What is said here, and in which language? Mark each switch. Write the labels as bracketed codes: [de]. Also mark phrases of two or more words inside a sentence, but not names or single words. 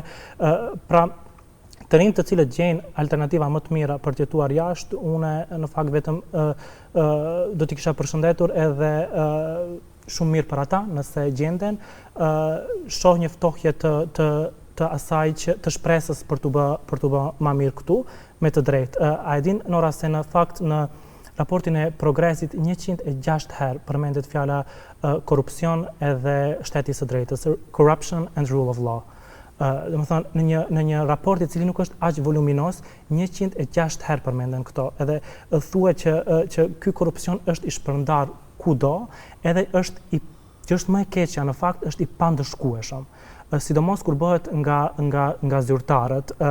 [sq] Pra, të rinjt të cilët gjejnë alternativa më të mira për të jetuar jashtë, une në fakt vetëm do t'i kisha përshëndetur edhe shumë mirë për ata, nëse gjenden, shoh një ftohje të asaj që të shpresës për të bë më mirë këtu, me të drejtë. A e din, Nora, se në fakt në raportin e progresit 106 herë përmendet fjala korrupsion edhe shteti së drejtës, [en] corruption and rule of law. [sq] Dhe më thonë, në një raport i cili nuk është aq voluminos, 106 herë përmenden këto, edhe thuhet që ky korrupsion është i shpërndar kudo, edhe që është më e keqja në fakt është i pandëshkueshëm. Sidomos kur bëhet nga zyrtarët.